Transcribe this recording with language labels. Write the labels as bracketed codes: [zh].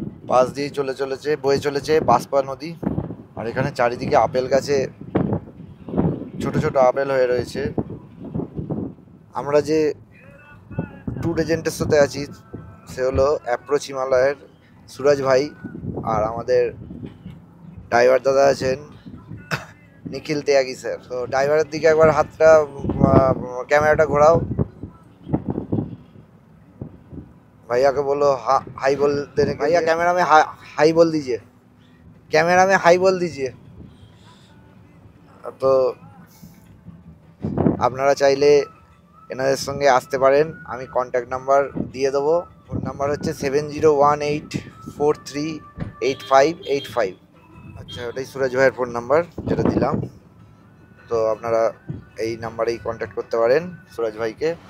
[bn] পাশ দিয়ে বয়ে চলেছে বাঁশপা নদী, আর এখানে চারিদিকে আপেল গাছে ছোট ছোট আপেল হয়ে রয়েছে। আমরা যে ট্যুর এজেন্টের সাথে আছি সে হলো অ্যাপ্রোচ হিমালয়ের সুরাজ ভাই, আর আমাদের ড্রাইভার দাদা আছেন নিখিল ত্যাগী স্যার। তো ড্রাইভারের দিকে একবার হাতটা ক্যামেরাটা ঘোরাও, [hi] भैया को बोलो हाई बोल देने के भैया कैमरा में हाई बोल दीजिए, कैमरा में हाई बोल दीजिए। [bn] তো আপনারা চাইলে এনাদের সঙ্গে আসতে পারেন, আমি কন্ট্যাক্ট নাম্বার দিয়ে দেবো। ফোন নাম্বার হচ্ছে 7018438585। আচ্ছা, ওটাই সুরাজ ভাইয়ের ফোন নাম্বার যেটা দিলাম। তো আপনারা এই নাম্বারেই কন্ট্যাক্ট করতে পারেন সুরাজ ভাইকে।